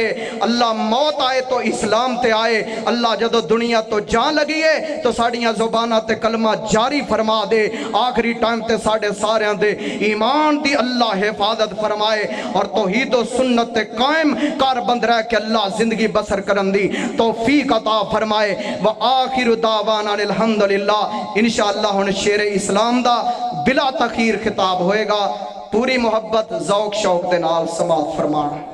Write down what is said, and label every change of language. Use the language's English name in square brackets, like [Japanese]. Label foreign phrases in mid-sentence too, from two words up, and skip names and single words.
[Punjabi] اللہ موت آئے تو اسلام تے آئے۔ اللہ جدوں دنیا توں جان لگی ہے تو ساڈیاں زباناں تے کلمہ جاری فرما دے. آخری ٹائم تے ساڈے ساریاں دے ایمان دی اللہ حفاظت فرمائے اور توحید اور سنت تے قائم کر بند رہ کے اللہ زندگی بسر کرن دی توفیق عطا فرمائے. [Arabic] وآخر دعوانا الحمد لله. إن شاء الله [Punjabi] ہن شیر اسلام دا بلا تاخیر خطاب ہوئے گا. پوری محبت ذوق شوق دے نال سماعت فرمانا.